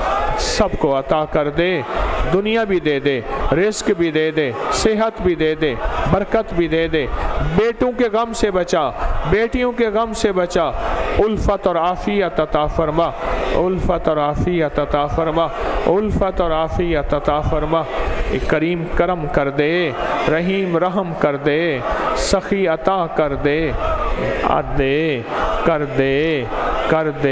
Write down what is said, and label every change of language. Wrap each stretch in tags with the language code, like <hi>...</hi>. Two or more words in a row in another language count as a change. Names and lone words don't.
<ur>سب کو عطا کر دے، دنیا بھی دے دے، رزق بھی دے دے، صحت بھی دے دے، برکت بھی دے دے، بیٹوں کے غم سے بچا، بیٹیوں کے غم سے بچا، الفت اور عافیت عطا فرما، الفت اور عافیت عطا فرما، الفت اور عافیت عطا فرما. کریم کرم کر دے، رحیم رحم کر دے، سخی عطا کر دے، کر دے، کر دے.</ur>